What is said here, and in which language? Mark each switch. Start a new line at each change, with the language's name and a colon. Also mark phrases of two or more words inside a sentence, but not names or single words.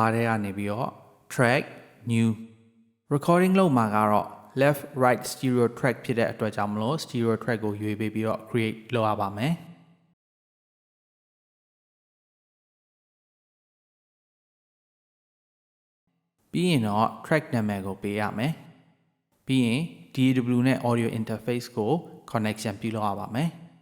Burmese: ထဲကနေပြီးတော့
English: track new recording
Burmese: လုပ်မှာကတော့
English: left right stereo track
Burmese: ဖြစ်တဲ့အတွက်ကြောင့်မလို့
English: stereo track
Burmese: ကိုရွေးပေးပြီးတော့ create လုပ်ရပါမယ် ပြီးရင်တော့ track နာမည်ကိုပေးရမယ်ပြီးရင် DAW နဲ့
English: audio interface
Burmese: ကို connection ပြုလုပ်ရပါမယ်